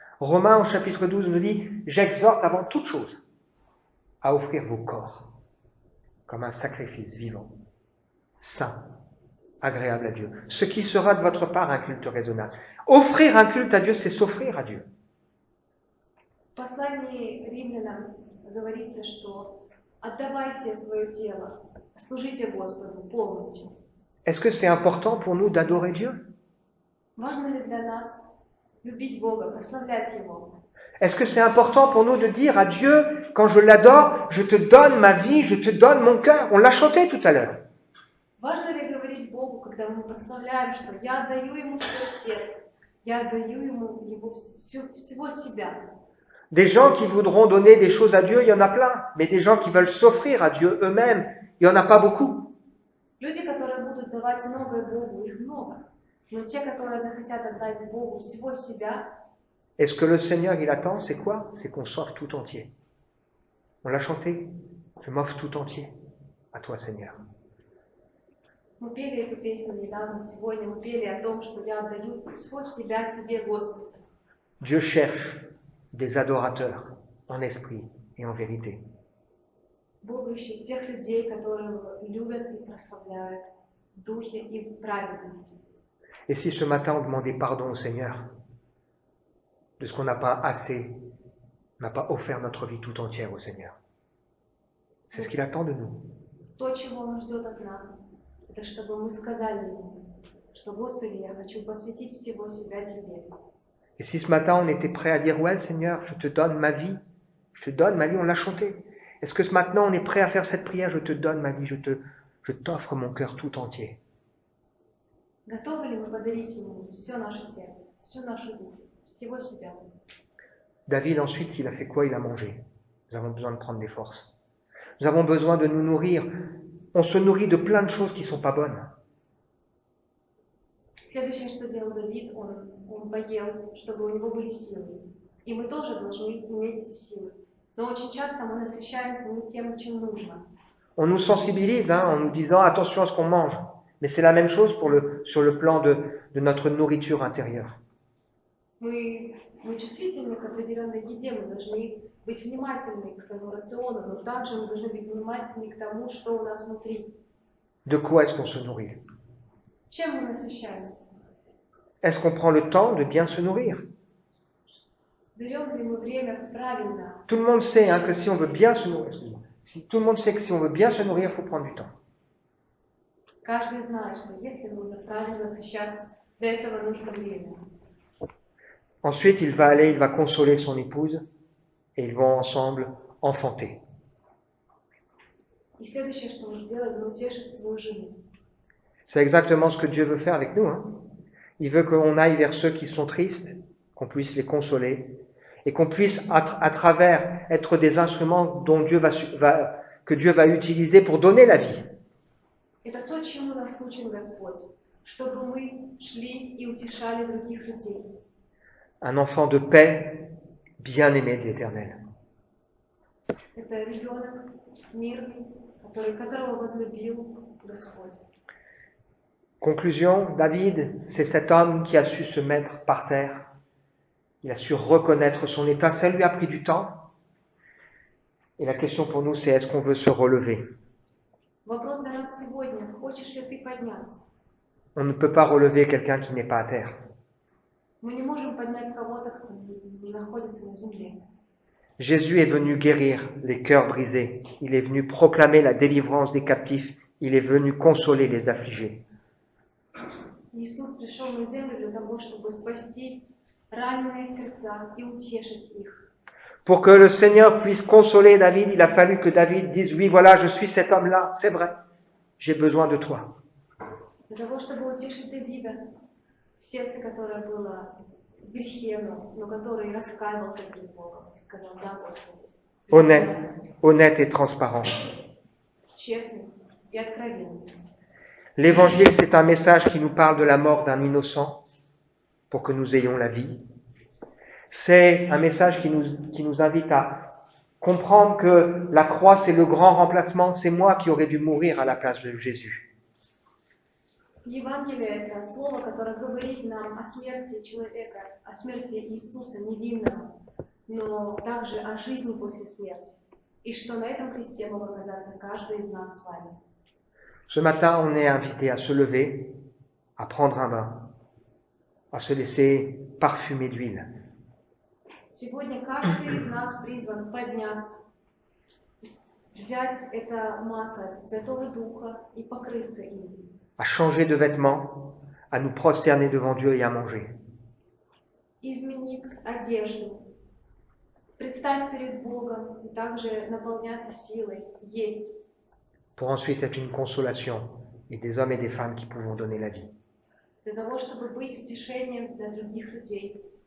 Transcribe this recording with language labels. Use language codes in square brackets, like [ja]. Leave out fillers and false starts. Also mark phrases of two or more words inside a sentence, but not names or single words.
[fr] Romains au chapitre 12 nous dit, j'exhorte avant toute chose. à offrir vos corps comme un sacrifice vivant, saint, agréable à Dieu. Ce qui sera de votre part un culte raisonnable. Offrir un culte à Dieu, c'est s'offrir à Dieu. [ru] В послании римлянам говорится, что отдавайте свое тело, служите Господу полностью. [fr] Est-ce que c'est important pour nous d'adorer Dieu? [ru] Важно ли для нас любить Бога, прославлять Его? [fr] Est-ce que c'est important pour nous de dire à Dieu, quand je l'adore, je te donne ma vie, je te donne mon cœur? On l'a chanté tout à l'heure. [ru] Важно ли говорить Богу, когда мы прославляем, что я отдаю Ему свое сердце, я отдаю Ему всего себя? [fr] Des gens qui voudront donner des choses à Dieu, il y en a plein. Mais des gens qui veulent s'offrir à Dieu eux-mêmes, il n'y en a pas beaucoup. [ru] Люди, которые будут давать многое Богу, их много. Но те, которые захотят отдать Богу всего себя, [fr] Et ce que le Seigneur, il attend, c'est quoi? C'est qu'on s'offre tout entier. On l'a chanté. Je m'offre tout entier à toi, Seigneur. [ru] мы пели эту песню недавно, сегодня мы пели о том, что я отдаю всего себя Тебе, Господи. [fr] Dieu cherche des adorateurs en esprit et en vérité. [ru] Бог ищет тех людей, которые любят и прославляют в духе и в праведности. [fr] Et si ce matin on demandait pardon au Seigneur de ce qu'on n'a pas assez, n'a pas offert notre vie tout entière au Seigneur. C'est ce qu'il attend de nous. [ru] То, чего Он ждет от нас, это чтобы мы сказали Ему, что, Господи, я хочу посвятить всего себя Тебе. [fr] Et si ce matin on était prêt à dire ouais Seigneur, je te donne ma vie, on l'a chanté. Est-ce que ce matin on est prêt à faire cette prière, je te donne ma vie, je t'offre mon cœur tout entier. [ru] Готовы ли мы подарить Ему все наше сердце, всю нашу душу, всего себя? [fr] David ensuite, il a fait quoi? Il a mangé. Nous avons besoin de prendre des forces. Nous avons besoin de nous nourrir. On se nourrit de plein de choses qui ne sont pas bonnes. [ru] Следующее, что делал Давид, он поел, чтобы у него были силы. И мы тоже должны иметь эти силы. Но очень часто мы насыщаемся не тем, чем нужно. [fr] On nous sensibilise en nous disant attention à ce qu'on mange. Mais c'est la même chose sur le plan de notre nourriture intérieure. [ru] Мы чувствительны к определенной еде, мы должны быть внимательны к своему рациону, но также мы должны быть внимательны к тому, что у нас внутри. [fr] De quoi est-ce qu'on se nourrit? [ru] Чем мы насыщаемся? [fr] Est-ce qu'on prend le temps de bien se nourrir? [ru] Берем ли мы время правильно? [fr] Tout le monde sait que si on veut bien se nourrir, tout le monde sait que si on veut bien se nourrir, il faut prendre du temps. [ru] Каждый знает, что если нужно правильно насыщаться, для этого нужно время. [fr] Ensuite, il va consoler son épouse et ils vont ensemble enfanter. [ru] И следующее, что он сделает, он утешит свою жену. [fr] C'est exactement ce que Dieu veut faire avec nous. Il veut qu'on aille vers ceux qui sont tristes, qu'on puisse les consoler et qu'on puisse, à travers, être des instruments dont que Dieu va utiliser pour donner la vie. [ru] Это то, чему нас учит Господь, чтобы мы шли и утешали других людей. [fr] Un enfant de paix, bien-aimé de l'Éternel. [ru] Это ребенок мирный, которого возлюбил Господь. [fr] Conclusion, David, c'est cet homme qui a su se mettre par terre. Il a su reconnaître son état. Ça lui a pris du temps. Et la question pour nous, c'est est-ce qu'on veut se relever? [ru] Вопрос для нас сегодня: хочешь ли ты подняться? [fr] On ne peut pas relever quelqu'un qui n'est pas à terre. [ru] Мы не можем поднять кого-то, кто не находится на земле. [fr] Jésus est venu guérir les cœurs brisés. Il est venu proclamer la délivrance des captifs. Il est venu consoler les affligés. [ru] Иисус пришел на землю для того, чтобы спасти раненые сердца и утешить их. [fr] Pour que le Seigneur puisse consoler David, il a fallu que David dise, oui, voilà, je suis cet homme-là, c'est vrai, j'ai besoin de toi. [ru] Для того, чтобы утешить Давида, сердце, которое было в грехе, но который раскаивался перед Богом и сказал: да, Господи. [fr] Honnête et transparent. [ru] Честный и откровенный. [fr] L'évangile, c'est un message qui nous parle de la mort d'un innocent pour que nous ayons la vie. C'est un message qui nous invite à comprendre que la croix, c'est le grand remplacement, c'est moi qui aurais dû mourir à la place de Jésus. [ru] Евангелие – это слово, которое говорит нам о смерти человека, о смерти Иисуса невинного, но также о жизни после смерти. и что на этом кресте мог оказаться каждый из нас с вами. [fr] Ce matin, on est invité à se lever, à prendre un bain, à se laisser parfumer d'huile. [ru] Сегодня каждый из нас призван подняться, взять это масло Святого Духа и покрыться им. [fr] À changer de vêtements, à nous prosterner devant Dieu et à manger. [ru] Изменить одежду, предстать перед Богом и также наполняться силой, есть. [fr] Pour ensuite être une consolation et des hommes et des femmes qui pouvons donner la vie. [ru] Для того, чтобы быть утешением для других людей.